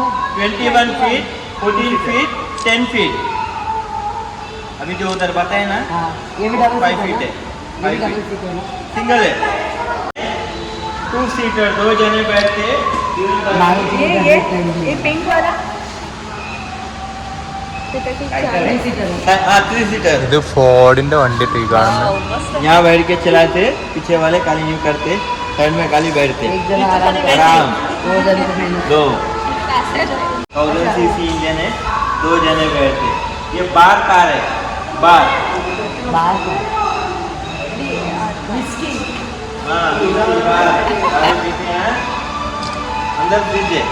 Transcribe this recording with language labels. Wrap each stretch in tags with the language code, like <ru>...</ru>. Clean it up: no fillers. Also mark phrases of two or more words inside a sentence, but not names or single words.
<hi>21 फीट 14 फीट 10 फीट अभी जो उधर बताए ना हाँ ये भी डबल 5 फीट है 5 डबल फीट सीट है ना सिंगल है 2 सीटर 2 जने बैठते मारुति ये का ये इंजन ये पिंक वाला</hi> <en>three seater</en> <hi>है हाँ 3 सीटर</hi> <ml>ഇത് ഫോർഡിന്റെ വണ്ടി ഈ കാണുന്നത്.</ml> <hi>यहाँ बैठ के चलाते पीछे वाले काली यूं करते साइड में काली बैठते एक जना आराम कर आराम 2 जन को मैंने 2 1000 सीसी इंजन है 2 जने बैठते ये बार कार है बार बाहर का हाँ बार पीछे हैं अंदर फ्रिज है</hi>